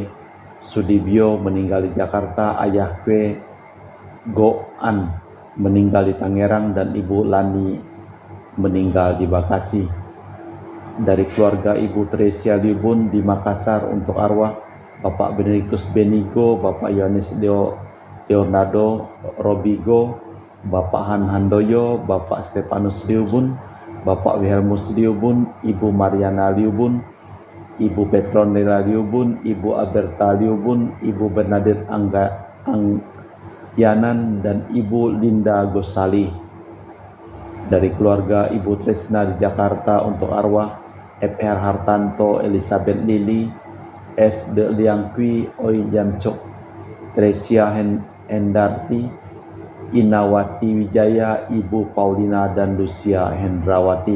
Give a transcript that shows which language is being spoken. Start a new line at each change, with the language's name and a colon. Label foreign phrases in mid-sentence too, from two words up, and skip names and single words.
Indonesian: Sudibyo meninggal di Jakarta, Ayah Kwe Goan meninggal di Tangerang, dan Ibu Lani meninggal di Bekasi. Dari keluarga Ibu Tresia Liubun di Makassar, untuk arwah Bapak Benediktus Benigo, Bapak Yohanes Leonardo Robigo, Bapak Han Handoyo, Bapak Stefanus Liubun, Bapak Wilhelmus Liubun, Ibu Mariana Liubun, Ibu Petronella Liubun, Ibu Alberta Liubun, Ibu Bernadette Angyanan, dan Ibu Linda Gosali. Dari keluarga Ibu Tresna di Jakarta, untuk arwah F.R. Hartanto, Elizabeth Lili, S. De Liangkwi, Oi Jansok, Tresia Hendarti, Inawati Wijaya, Ibu Paulina dan Lucia Hendrawati.